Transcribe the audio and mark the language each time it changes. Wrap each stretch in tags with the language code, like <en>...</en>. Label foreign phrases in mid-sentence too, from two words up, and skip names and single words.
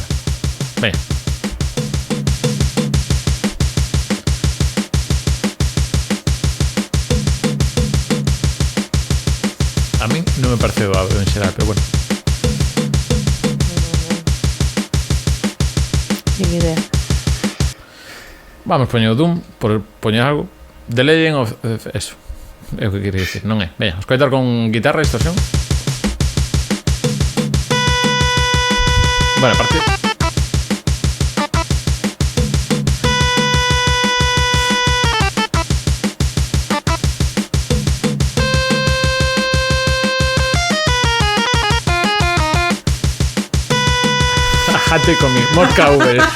<gl>Veña. A mí non me parece doado en xeral, pero bueno. Nin idea. Vamos poñer o Doom, por poñer algo. The Legend of... eso. É o que quería dicir, non é? Veña, escoitar con guitarra e distorsión. Bueno, a partir... Jate con mi mosca V.</gl>